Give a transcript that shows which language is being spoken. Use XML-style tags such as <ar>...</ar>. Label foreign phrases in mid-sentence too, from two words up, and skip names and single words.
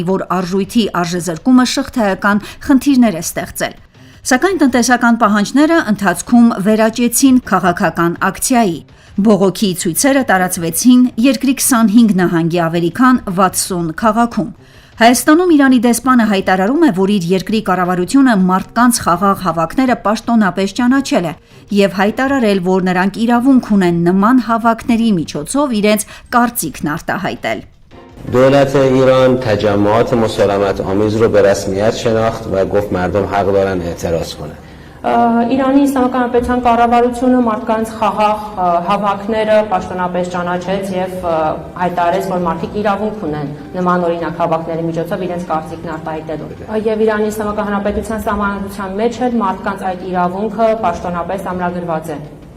<hy>որ արժույթի արժեզրկումը շղթայական խնդիրներ է ստեղծել։ Սակայն տնտեսական պահանջները ընթացքում վերաճեցին քաղաքական ակցիայի։ Բողոքի ցույցերը տարածվեցին երկրի 25 նահանգի ավելի քան 60 քաղաքում։ Հայաստանում Իրանի դեսպանը հայտարարում է, որ իր երկրի կառավարությունը մարդկանց խաղաղ հավաքները պաշտոնապես ճանաչել է և հայտարարել, որ նրանք իրավունք ունեն նման հավաքների միջոցով իրենց կարծիքն արտահայտել։</hy> <fa>دولت ایران تجمعات مسالمت آمیز رو به رسمیت شناخت و گفت مردم حق دارن اعتراض کنن.</fa> <hy>Իրանի Իսլամական Հանրապետության կառավարությունը մարդկանց խաղաղ հավաքները պաշտոնապես ճանաչեց և հայտարարեց, որ մարդիկ իրավունք ունեն նման օրինակ հավաքների միջոցով իրենց կարծիքն արտահայտելու։ Եվ Իրանի Իսլամական Հանրապետության սահմանադրության մեջ էլ մարդկանց այդ իրավունքը պաշտոնապես ամրագրված է։</hy>